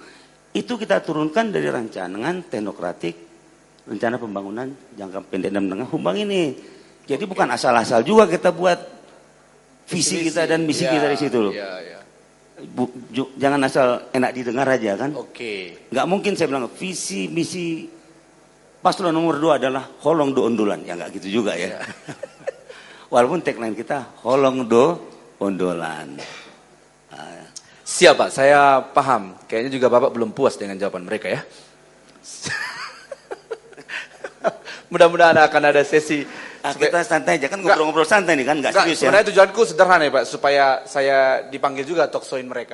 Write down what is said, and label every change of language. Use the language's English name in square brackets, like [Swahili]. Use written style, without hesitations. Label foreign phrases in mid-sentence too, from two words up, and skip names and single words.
[Indonesian] Itu kita turunkan dari rancangan teknokratik, rencana pembangunan jangka pendek dan menengah Humbang ini. Jadi bukan asal-asal juga kita buat visi kita dan misi kita di situ loh. Jangan asal enak didengar aja kan. Oke. Nggak mungkin saya bilang visi misi paslon nomor 2 adalah [Batak Toba] holong do ondolan. [Indonesian] Ya nggak gitu juga ya. Walaupun tagline kita [Batak Toba] holong do ondolan. [Indonesian] Siap Pak, saya paham. Kayaknya juga Bapak belum puas dengan jawaban mereka ya. Mudah-mudahan akan ada sesi. Kita santai aja kan, ngobrol-ngobrol santai nih kan, nggak serius ya. Sebenarnya tujuanku sederhana ya Pak, supaya saya dipanggil juga talkshow-in mereka.